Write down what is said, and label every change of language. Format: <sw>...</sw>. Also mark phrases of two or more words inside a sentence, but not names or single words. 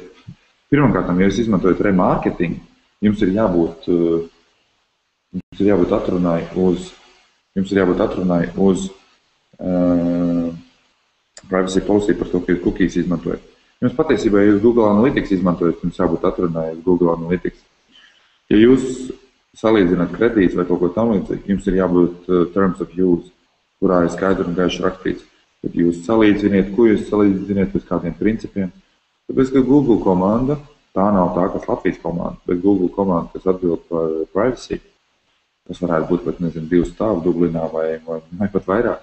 <lv>Pirmkārt, ja jūs izmantojat remarketingu, jums ir jābūt atrunai uz</lv> <en>privacy policy</en> <lv>par to, ka jūs cookies izmantojat. Jums patiesībā, ja jūs Google Analytics izmantojat, jums jābūt atrunai uz Google Analytics. Ja jūs salīdzināt kredītus vai kaut ko tam līdzīgi, jums ir jābūt</lv> <en>terms of use,</en> <lv>kurā ir skaidri un gaiši rakstīts. Kad jūs salīdziniet, ko jūs salīdziniet uz kādiem principiem. Tāpēc, ka Google komanda, tā nav tā, kas Latvijas komanda, bet Google komanda, kas atbild par privacy, tas varētu būt pat, nezinu, 2 stāvu Dublinā vai pat vairāk.</lv>